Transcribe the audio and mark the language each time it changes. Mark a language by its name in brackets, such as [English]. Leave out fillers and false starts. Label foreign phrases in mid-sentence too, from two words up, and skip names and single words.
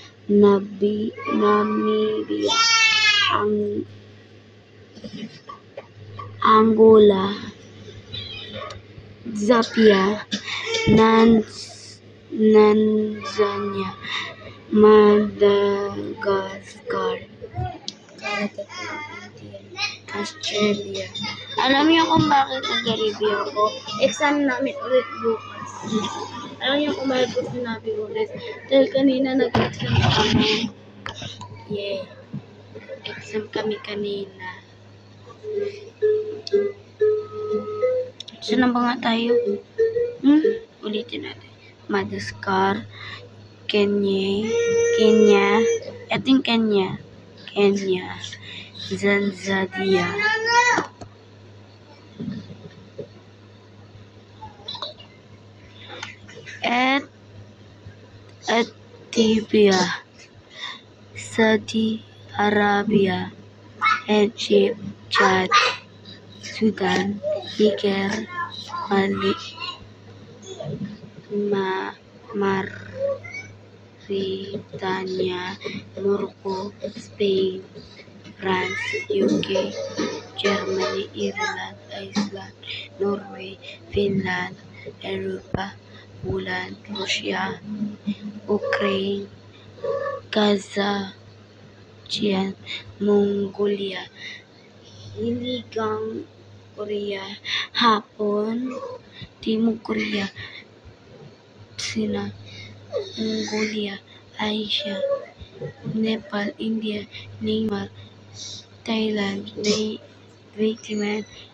[Filipino] Namibia, Angola, Zambia, Tanzania, Madagascar, Australia. Alam niyo kung bakit nag-review ako? Exam namin ulit bukas. Alam niyo kung bakit ko sinabi ulit? Dahil kanina nag-exam kami. Yeah. Exam kami kanina. Saan ba nga tayo? Ulitin natin. Madagascar, Kenya, eting Kenya, Tanzania, Ethiopia, Saudi Arabia, Egypt, Chad, Sudan, Niger, Mali, Mauritania, Morocco, Spain, France, UK, Germany, Ireland, Iceland, Norway, Finland, Europa, Poland, Russia, Ukraine, Kazakhstan, Mongolia, Hilagang Korea, Hapon, Timog Korea, China, Mongolia, Asia, Nepal, India, Myanmar, Thailand, Vietnam,